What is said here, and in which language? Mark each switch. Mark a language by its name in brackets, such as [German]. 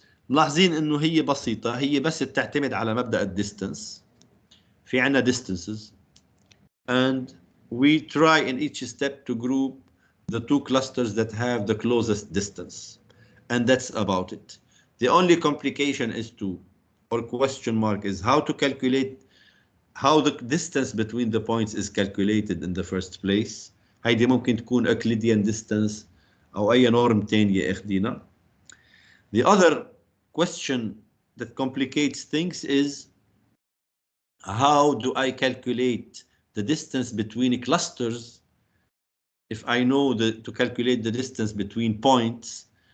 [Arabic] ملاحظين إنه هي بسيطة، هي بس بتعتمد على مبدأ الديستانس. في عنا [English] distances and we try in each step to group the two clusters that have the closest distance, and that's about it. The only complication is or question mark is how to calculate how the distance between the points is calculated in the first place. [Arabic] هيدي ممكن تكون [English] Euclidean distance [Arabic] أو أي norm تانية اخدينا. [English] The other question that complicates things is how do I calculate the distance between clusters if I know to calculate the distance between points.